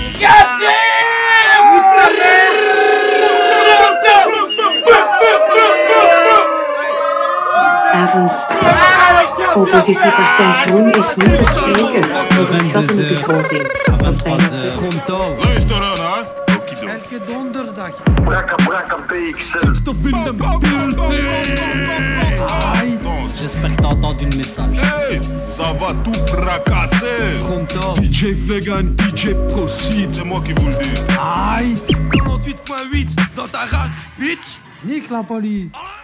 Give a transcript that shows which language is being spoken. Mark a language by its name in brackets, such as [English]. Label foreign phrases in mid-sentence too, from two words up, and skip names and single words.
[Dutch] Avonds. Oppositiepartij Groen is niet te spreken over het gat in de begroting. Dat bijna... Luister aan, hè? Elke donderdag. Braka PXL. [French] J'espère que t'as entendu le message. Hey, ça va tout fracasser. Frontal. DJ Vegan, DJ Proceed. C'est moi qui vous le dis. Aïe. 98.8 dans ta race, bitch. Nique la police.